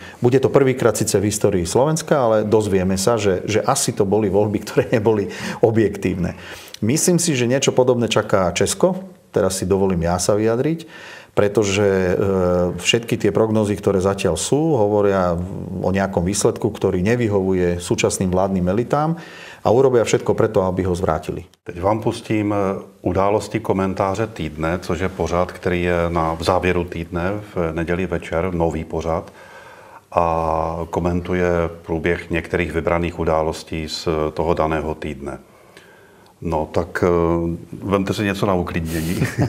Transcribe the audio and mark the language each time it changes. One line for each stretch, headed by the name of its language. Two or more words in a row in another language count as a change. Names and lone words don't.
Slovak: Bude to prvýkrát síce v histórii Slovenska, ale dozvieme sa, že asi to boli voľby, ktoré neboli objektívne. Myslím si, že niečo podobné čaká Česko. Teraz si dovolím ja sa vyjadriť, pretože všetky tie prognózy, ktoré zatiaľ sú, hovoria o nejakom výsledku, ktorý nevyhovuje súčasným vládnym elitám a urobia všetko preto, aby ho zvrátili.
Czech: Teď vám pustím události komentáře týdne, což je pořad, který je v závěru týdne v neděli večer, nový pořad a komentuje průběh některých vybraných událostí z toho daného týdne. No tak vemte si něco na uklidnění.